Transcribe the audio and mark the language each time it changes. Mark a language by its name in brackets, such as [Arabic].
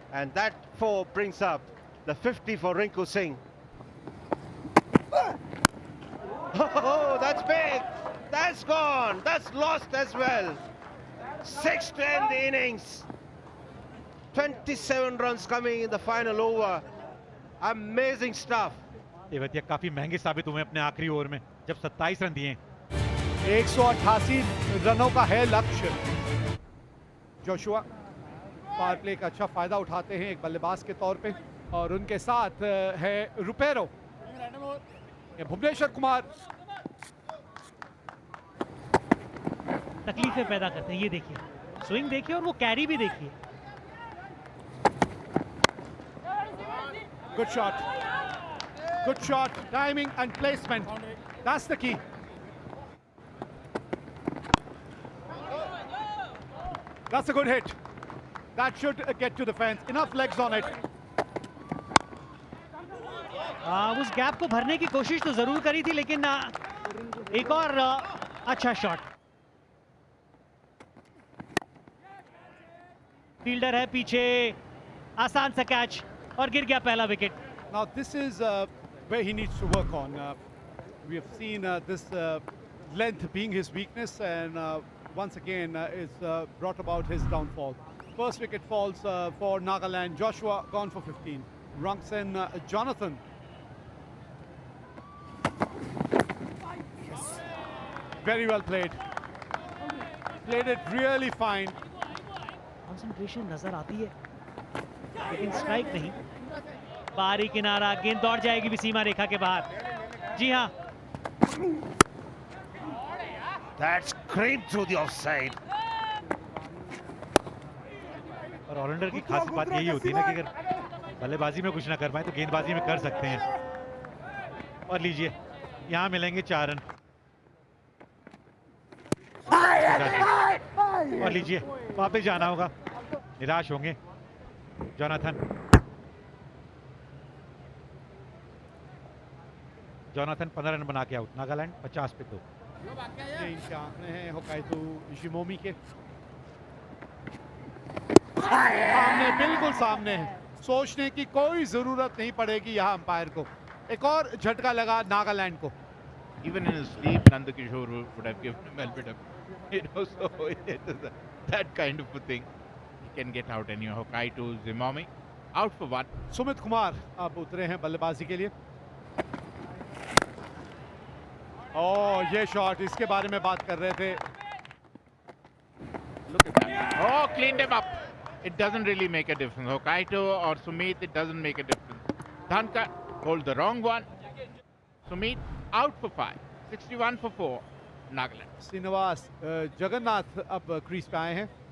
[English] And that 4 brings up the 50 for Rinku Singh. Oh, that's big. That's gone. That's lost as well. 6 to end the innings. 27 runs coming in the final over. Amazing stuff. [Hindi] Tewatia काफी महंगे साबित हुए अपने आखिरी over में, जब 27 run दिए. 188 रनों का है लक्ष्य. जोशुआ पावर प्ले का अच्छा फायदा उठाते हैं एक बल्लेबाज के तौर पे, और उनके साथ है रुपेरो. भुवनेश्वर कुमार तकलीफें पैदा करते हैं. ये देखिए, स्विंग देखिए और वो कैरी भी देखिए. [English] Good shot. Good shot. Timing and placement. That's the key. That's a good hit. That should get to the fence. Enough legs on it. [Hindi] उस गैप को भरने की कोशिश तो जरूर करी थी, लेकिन एक और अच्छा शॉट. फील्डर है पीछे, आसान सा कैच और गिर गया पहला wicket. [English] Now this is where he needs to work on. We have seen this length being his weakness, and once again it's brought about his downfall. First wicket falls for Nagaland. Joshua gone for 15. Wrongson, Jonathan. Very well played. Played it really fine. [Hindi] Concentration नजर आती है, लेकिन strike नहीं. बाहरी किनारा, गेंद दौड़ जाएगी भी सीमा रेखा के बाहर. जी हाँ, [English] That's creamed through the offside. [Hindi] और ऑलराउंडर की खास बात यही होती है ना कि अगर बल्लेबाजी में कुछ ना कर पाए तो गेंदबाजी में कर सकते हैं. और लीजिए, यहाँ मिलेंगे 4 रन. और लीजिए, वापस जाना होगा. निराश होंगे जोनाथन. जोनाथन 15 रन बना के आउट. नागालैंड 50 पे 2. इनके आंकड़े हैं होकाइतो शिमोमी के सामने, बिल्कुल सामने है. सोचने की कोई जरूरत नहीं पड़ेगी यहाँ अंपायर को. एक और झटका लगा नागालैंड को. [English] Even in his sleep, Nandakishore would have given him a bit of, so it is that kind of a thing. He can get out anyhow. Hokaito Zimomi out for 1. [Hindi] Sumit Kumar अब उतरे हैं बल्लेबाजी के लिए. ओह, ये शॉट, इसके बारे में बात कर रहे थे. [English] Look at that. Oh, cleaned him up. It doesn't really make a difference. Hokaito or Sumit, it doesn't make a difference. Dhankar hold the wrong one. Sumit out for 5. 61 for 4. Nagaland. [Hindi] Srinivas Jagannath अब crease पे आए हैं.